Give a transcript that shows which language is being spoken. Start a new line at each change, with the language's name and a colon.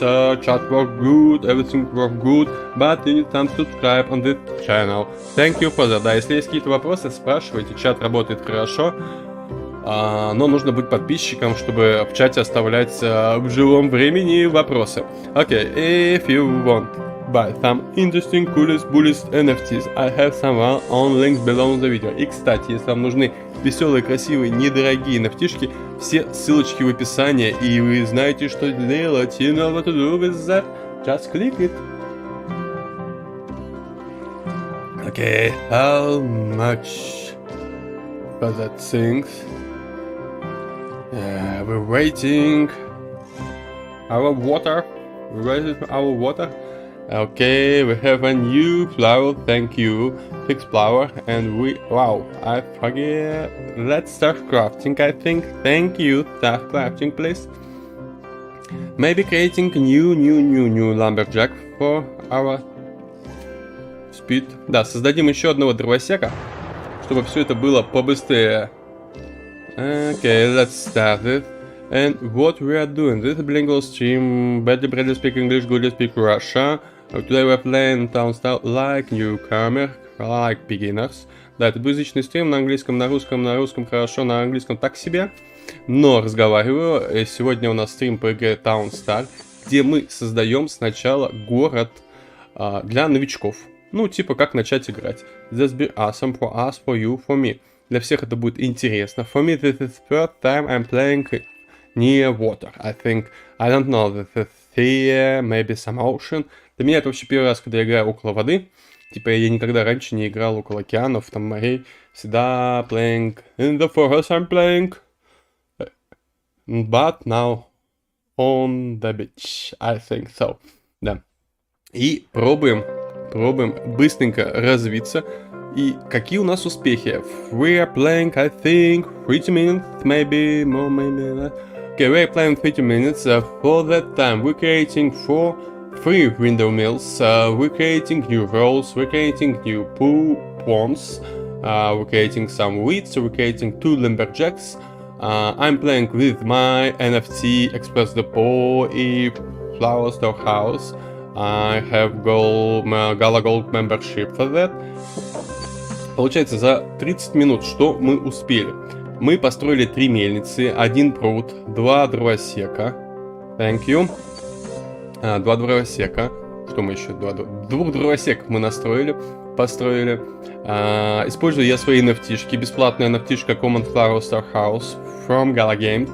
English: Chat work good, everything work good, but you need some subscribe on this channel. Thank you for that.
Russian: Да, если есть какие-то вопросы, спрашивайте, чат работает хорошо. Но нужно быть подписчиком, чтобы в чате оставлять в живом времени вопросы.
English: Okay, if you want buy some interesting, coolest, bulliest NFTs, I have some on links below the video.
Russian: И, кстати, если вам нужны веселые, красивые, недорогие NFT-шки, все ссылочки в описании, и вы знаете, что делать.
English: You know what to do with that. Just click it. Okay, how much for that thing? We're waiting. Our water. We're waiting for our water. Okay, we have a new flower, thank you, fixed flower, and wow, I forget, let's start crafting, I think, thank you, start crafting, please. Maybe creating new lumberjack for our speed.
Russian: Да, создадим еще одного дровосека, чтобы все это было побыстрее.
English: Okay, let's start it. And what we are doing, this is bilingual stream, badly speak English, goodly speak Russia. Today we're playing Town Style like newcomer, like beginners.
Russian: Да, это двуязычный стрим на английском, на русском хорошо, на английском так себе. Но разговариваю. Сегодня у нас стрим по игре Town Star, где мы создаем сначала город для новичков. Ну, типа, как начать играть.
English: This be awesome for us, for you, for me.
Russian: Для всех это будет интересно.
English: For me, this is first time I'm playing near water. I think, I don't know, this is sea, maybe some ocean.
Russian: Для меня это вообще первый раз, когда я играю около воды. Типа я никогда раньше не играл около океанов, там морей. Всегда
English: playing in the forest I'm playing. But now on the beach, I think so.
Russian: Да. И пробуем быстренько развиться. И какие у нас успехи?
English: We are playing, I think, 30 minutes, maybe more, maybe not. Okay, we are playing 30 minutes. For that time, we're creating 3 window mills. We're creating new roads. We're creating new ponds. We're creating some weeds. We're creating 2 lumberjacks. I'm playing with my NFT Express Depot и Flower Storehouse. I have Gala Gold membership for that.
Russian: Получается, за 30 минут что мы успели? Мы построили 3 мельницы, 1 пруд, 2 дровосека.
English: Thank you.
Russian: 2 дровосека. Что мы еще? 2 дровосеков мы построили. Использую я свои NFT-шки. Бесплатная NFT-шка Common Flower Storehouse from Gala Game.